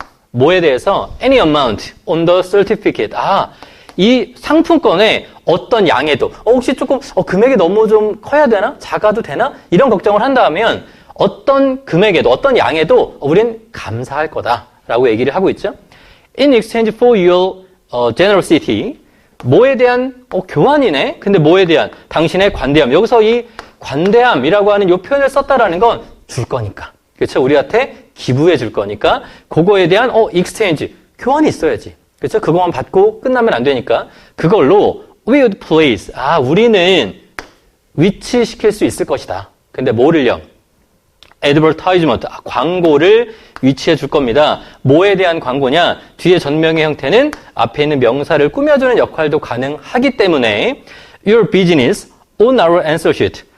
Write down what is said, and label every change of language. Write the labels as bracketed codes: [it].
[ko] 뭐에 대해서? [en] Any amount on the certificate. [ko] 이 상품권에 어떤 양에도, 혹시 조금, 금액이 너무 좀 커야 되나? 작아도 되나? 이런 걱정을 한다면, 어떤 금액에도, 어떤 양에도 우린 감사할 거다. 라고 얘기를 하고 있죠. [en] In exchange for your generosity. [ko] 뭐에 대한, 교환이네? 근데 뭐에 대한? 당신의 관대함. 여기서 이 관대함이라고 하는 이 표현을 썼다라는 건 줄 거니까. 그렇죠? 우리한테 기부해 줄 거니까. 그거에 대한, exchange. 교환이 있어야지. 그렇죠? 그거만 받고 끝나면 안 되니까. 그걸로, [en] we would place. [ko] 우리는 위치시킬 수 있을 것이다. 근데 뭐를요? advertisement. 광고를 위치해 줄 겁니다. 뭐에 대한 광고냐? 뒤에 전명의 형태는 앞에 있는 명사를 꾸며주는 역할도 가능하기 때문에 [en] your business on our answer sheet.